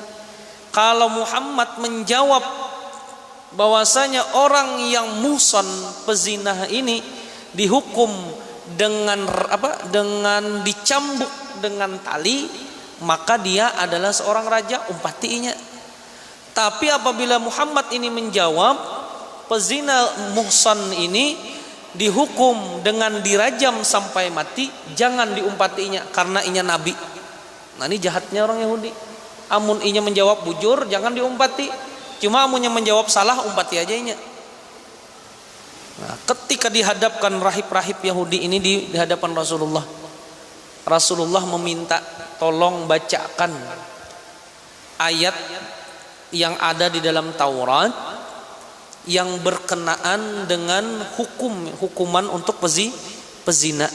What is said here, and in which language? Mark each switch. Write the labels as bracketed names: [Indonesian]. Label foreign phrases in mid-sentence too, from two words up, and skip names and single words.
[Indonesian] Kalau Muhammad menjawab bahwasanya orang yang muhsan pezinah ini dihukum dengan dengan dicambuk dengan tali, maka dia adalah seorang raja, umpatinya. Tapi apabila Muhammad ini menjawab pezina muhsan ini dihukum dengan dirajam sampai mati, jangan diumpatinya karena inya nabi. [Banjar] Nah, ini jahatnya orang Yahudi. Amun inya menjawab bujur, jangan diumpati. Cuma amunnya menjawab salah, umpati aja inya. [Indonesian] Nah, ketika dihadapkan rahib-rahib Yahudi ini di hadapan Rasulullah, Rasulullah meminta tolong bacakan ayat yang ada di dalam Taurat yang berkenaan dengan hukuman untuk pezina.